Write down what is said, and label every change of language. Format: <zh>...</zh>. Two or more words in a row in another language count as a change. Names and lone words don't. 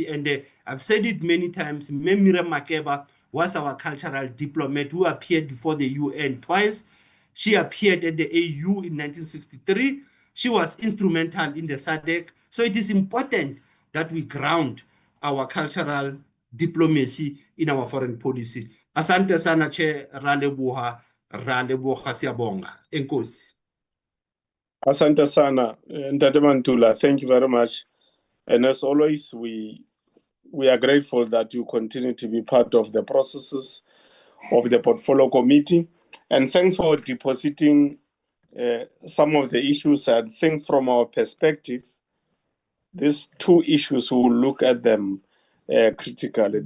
<en>And I've said it many times, Miriam Makeba was our cultural diplomat who appeared before the UN twice. She appeared at the AU in 1963. She was instrumental in the SADC. So it is important that we ground our cultural diplomacy in our foreign policy.</en> <sw>Asante sana Che,</sw> <st>ra leboha</st> <sw>siyabonga. Enkosi. Asante sana, Ntate Mantula.</sw> <en>Thank you very much. And as always, we are grateful that you continue to be part of the processes of the portfolio committee. And thanks for depositing some of the issues. I think from our perspective, these two issues, we will look at them critically.</en>